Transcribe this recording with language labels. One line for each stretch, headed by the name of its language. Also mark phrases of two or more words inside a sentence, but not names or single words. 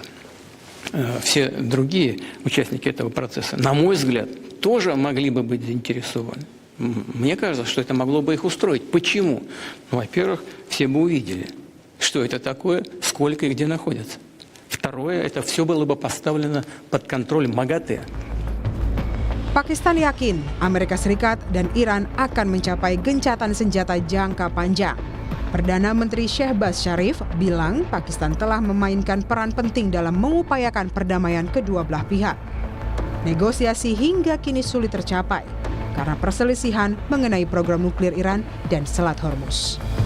Russian: Все другие участники этого процесса, на мой взгляд, тоже могли бы быть заинтересованы. Мне кажется, что это могло бы их устроить. Почему? Ну, во-первых, все бы увидели, что это такое, сколько и где находятся. Второе, это все было бы поставлено под контроль МАГАТЭ.
Indonesian: Pakistan yakin Amerika Serikat dan Iran akan mencapai gencatan senjata jangka panjang. Perdana Menteri Shehbaz Sharif bilang Pakistan telah memainkan peran penting dalam mengupayakan perdamaian kedua belah pihak. Negosiasi hingga kini sulit tercapai karena perselisihan mengenai program nuklir Iran dan Selat Hormuz.